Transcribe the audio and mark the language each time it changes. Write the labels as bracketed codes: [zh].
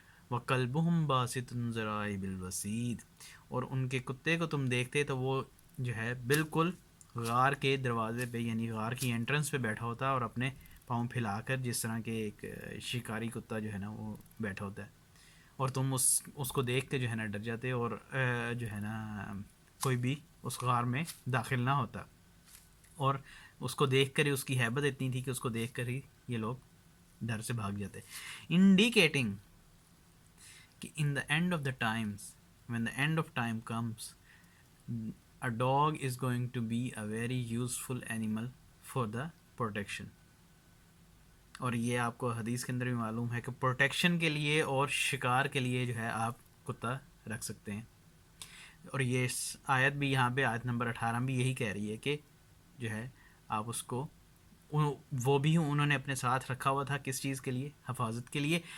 [ar] وَقَلْبُهُمْ بَاسِطٌ ذِرَاعَيْهِ بِالْوَصِيدِ، [ur] اور ان کے کتے کو تم دیکھتے تو وہ جو ہے بالکل غار کے دروازے پہ یعنی غار کی انٹرنس پہ بیٹھا ہوتا ہے اور اپنے پاؤں پھیلا کر، جس طرح کے ایک شکاری کتا جو ہے نا وہ بیٹھا ہوتا ہے، اور تم اس کو دیکھ کے جو ہے نا ڈر جاتے اور جو ہے نا کوئی بھی اس غار میں داخل نہ ہوتا. اور اس کو دیکھ کر ہی اس کی ہیبت اتنی تھی کہ اس کو دیکھ کر ہی یہ لوگ ڈر سے بھاگ جاتے. [en] Indicating کہ in the end of the times, when the end of time comes, a dog is going to be a very useful animal for the protection. [ur] اور یہ آپ کو حدیث کے اندر بھی معلوم ہے کہ پروٹیکشن کے لیے اور شکار کے لیے جو ہے آپ کتا رکھ سکتے ہیں. اور یہ آیت بھی یہاں پہ آیت نمبر 18 بھی یہی کہہ رہی ہے کہ جو ہے آپ اس کو، وہ بھی انہوں نے اپنے ساتھ رکھا ہوا تھا کس چیز کے لیے؟ حفاظت کے لیے.